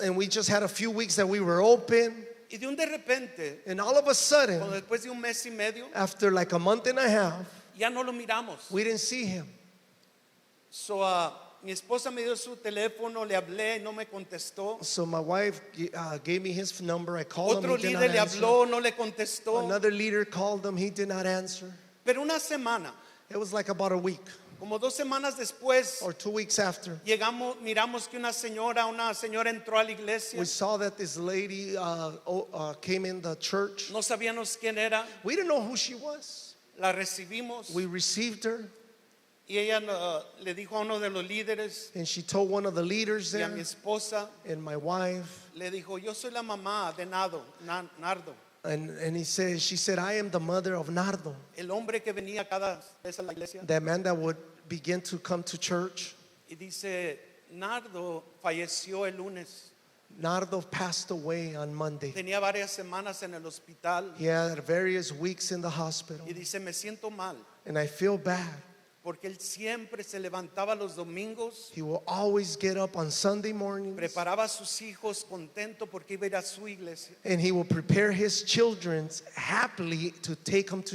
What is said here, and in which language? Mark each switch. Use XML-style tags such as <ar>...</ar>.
<en>And we just had a few weeks that we were open.</en> <es>Y de un de repente,</es> <en>And all of a sudden,</en> <es>cuando después de un mes y medio,</es> <en>after like a month and a half,</en> <es>ya no lo miramos.</es> <en>we didn't see him.</en> <es>So, mi esposa me dio su teléfono, le hablé y no me contestó.</es> <en>So my wife gave me his number. I called</en> <es>Otro</es> <en>him. He did</en> <es>líder</es> <en>not</en> <es>le</es> <en>answer.</en> <es>habló, no le contestó.</es> <en>Another leader called him. He did not answer.</en> <es>Pero una semana,</es> <en>It was like about a week</en> <es>como 2 semanas después,</es> <en>or 2 weeks after.</en> <es>miramos que una señora entró a la iglesia.</es> <en>We saw that this lady came in the church.</en> <es>No sabíamos quién era.</es> <en>We didn't know who she was.</en> <es>La recibimos</es> <en>We received her,</en> <es>y ella le dijo a uno de los líderes</es> <en>and she told one of the leaders</en> <es>y a</es> <en>there</en> <es>mi esposa,</es> <en>and my wife,</en> <es>le dijo, yo soy la mamá de Nardo.</es> <en>And she said, I am the mother of Nardo,</en> <es>el hombre que venía cada vez a la iglesia.</es> <en>that man that would begin to come to church.</en> <es>Y dice, Nardo falleció el lunes.</es> <en>Nardo passed away on Monday.</en> <es>Tenía varias semanas en el hospital.</es> <en>He had various weeks in the hospital.</en> <es>Y dice, me siento mal.</es> <en>And I feel bad.</en> <es>Porque él siempre se levantaba los domingos,</es> <en>He will always get up on Sunday mornings,</en> <es>preparaba a sus hijos contento porque iba a ir a su iglesia.</es> <en>and he will prepare his children happily to take them to</en>